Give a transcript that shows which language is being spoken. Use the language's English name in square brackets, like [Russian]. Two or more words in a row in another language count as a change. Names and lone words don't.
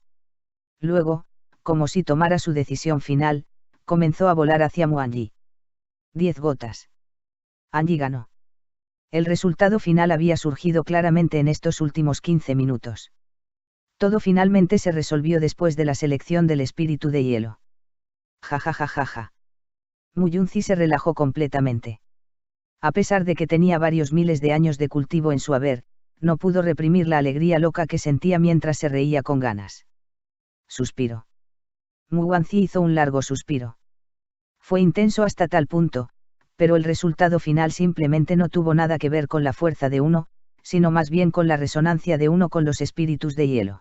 [Spanish] Luego, como si tomara su decisión final, comenzó a volar hacia Muanyi. 10 gotas. Anji ganó. El resultado final había surgido claramente en estos últimos 15 minutos. Todo finalmente se resolvió después de la selección del espíritu de hielo. Ja ja ja ja ja. Muyunzi se relajó completamente. A pesar de que tenía varios miles de años de cultivo en su haber, no pudo reprimir la alegría loca que sentía mientras se reía con ganas. Suspiró. Muwanzi hizo un largo suspiro. Fue intenso hasta tal punto, pero el resultado final simplemente no tuvo nada que ver con la fuerza de uno, sino más bien con la resonancia de uno con los espíritus de hielo.